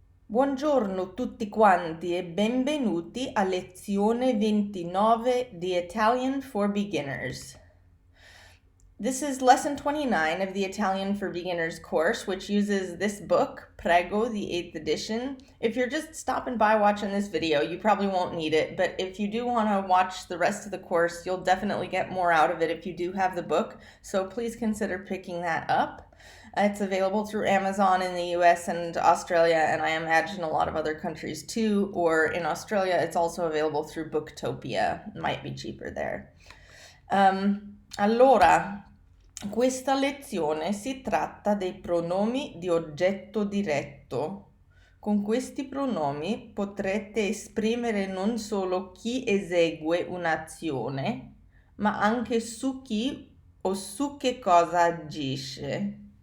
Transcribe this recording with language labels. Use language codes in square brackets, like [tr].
[it] Buongiorno tutti quanti e benvenuti a lezione 29 di Italian for Beginners. [en] This is lesson 29 of the Italian for Beginners course, which uses this book, Prego, the 8th edition. If you're just stopping by watching this video, you probably won't need it, but if you do want to watch the rest of the course, you'll definitely get more out of it if you do have the book, so please consider picking that up. It's available through Amazon in the US and Australia, and I imagine a lot of other countries too, or in Australia it's also available through Booktopia. It might be cheaper there. [it] Allora, questa lezione si tratta dei pronomi di oggetto diretto. Con questi pronomi potrete esprimere non solo chi esegue un'azione, ma anche su chi o su che cosa agisce.